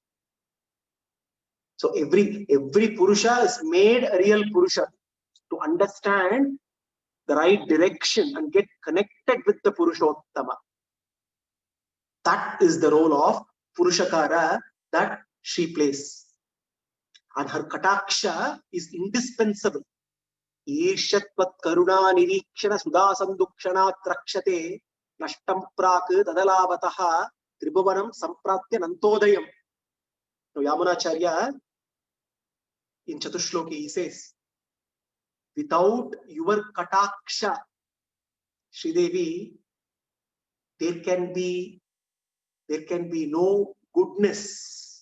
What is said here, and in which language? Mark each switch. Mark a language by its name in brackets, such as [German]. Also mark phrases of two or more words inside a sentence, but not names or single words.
[English] So every Purusha is made a real Purusha to understand the right direction and get connected with the Purushottama. That is the role of Purushakara that she plays. And her Kataksha is indispensable. [Sanskrit] Ishatvat karuna nirikshana sudha sandukshana trakshate nashtam prak tadalabataha tribhuvanam sampratya nantodayam. [English] Now Yamunacharya in Chatushloki he says, without your Kataksha, Sridevi, there can be no goodness.